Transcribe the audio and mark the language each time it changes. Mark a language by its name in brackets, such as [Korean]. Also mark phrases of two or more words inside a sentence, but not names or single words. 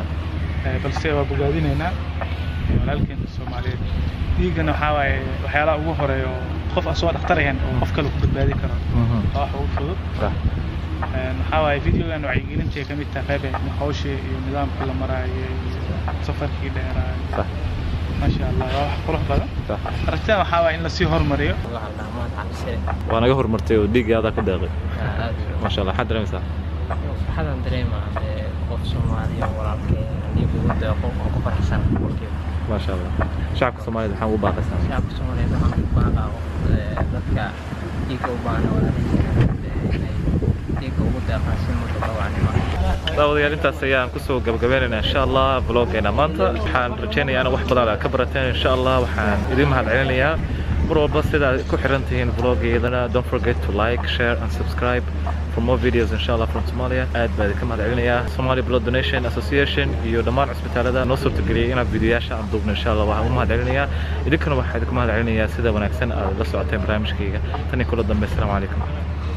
[Somali] balse waa bogaadinaynaa walaalkeen Soomaaliyeed dhiigana waxa waaye waxyaalaha ugu horeeyo qof asoo dhakhtar ahaan oo qof kale ku badbaadi karo wax ugu fudud waxa waaye videogan wacyigelinta ka mid tahay qayb hawsha iyo nidaamka la maraayo safarkii dheeraa [Arabic] ما شاء الله [Somali] wax qurux badan aragtida waxa waa in la sii hormariyo waana ga hormartay oo dhiigaada ka deeqay [Arabic] ما شاء الله [Somali] xad dareemsa waxaan dareemaa qof Soomaaliya walaalkeen dhiig ugu deeqo oo ku faraxsan [Arabic] ما شاء الله [Somali] shacabka Soomaaliyeed waxaan ugu baaqaysaa shacabka Soomaaliyeed waxaan ugu baaqaa dadka dhiig u baahan dhiig ugu deeqo si mutadawacnimo daawadayaal intaas ayaan ku soo gabagabeynayna [Arabic] إن شاء الله [Somali] vloggeena maanta waxaan rajaynayaa in wax badan ka barateen [Arabic] إن شاء الله [Somali] waxaan idin mahadcelinayaa mar walba sida ku xirantihiin vloggeedana [English] don't forget to like share and subscribe for more videos [Arabic] إن شاء الله [English] from Somalia [Somali] aad baan ka mahadcelinayaa Somali Blood Donation Association iyo dhammaan isbitaalada noo suurtageliyay inaan fiidiyoyaasha aan duubno [Arabic] إن شاء الله [Somali] waxaan u mahadcelinayaa idinkuna waxaan idinku mahadcelinayaa sida wanaagsan aad la socoteen barnaamijkayga tan iyo kula dambe [Arabic] السلام عليكم